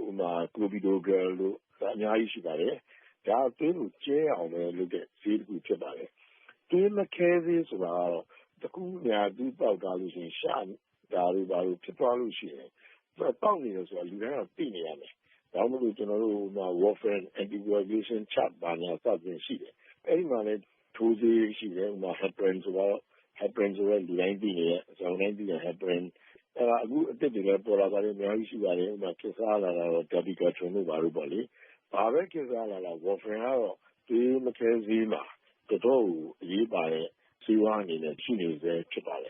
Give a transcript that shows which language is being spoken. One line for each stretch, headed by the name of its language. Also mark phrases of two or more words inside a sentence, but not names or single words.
Burmese: ဥပမာ clopidogrel လို့အများကြီးရှိပါတယ်ဒါသွေးကိုကျဲအောင်ပဲလုပ်တဲ့ဆေးတစ်ခုဖြစ်ပါတယ်သွေးမခဲဆေးဆိုတာကတော့တခုများသူ့ပေါက်ထားလို့ရှိရင်ရှာ ဒါတွေဘာလို့ဖြစ်သွားလို့ရှိရင်တောက်နေတယ်ဆိုတာလူတိုင်းကသိနေရမယ်ဒါမှမဟုတ်ကျွန်တော်တို့
English: warfarin anticoagulation chart
Burmese: ဘာညာစသဖြင့်ရှိတယ်အဲ့ဒီမှာလည်းထိုးဆေးရှိတယ်ဥပမာ heparin ဆိုတော့ heparin ဆိုတော့လူတိုင်းသိနေရဲ့အကြောင်းတိုင်းသိတဲ့ heparin အဲ့ဒါအခုအစ်တွေလည်းပေါ်လာပါတယ်အများကြီးရှိပါတယ်ဥပမာခေတ်စားလာတာတော့ dabigatran တို့ဘာလို့ပေါ့လေဘာပဲခေတ်စားလာတာ warfarin ကတော့သွေးမခဲဆေးမှာတော်တော်အရေးပါတဲ့ဆေးဝါးအနေနဲ့ရှိနေစေဖြစ်ပါတယ်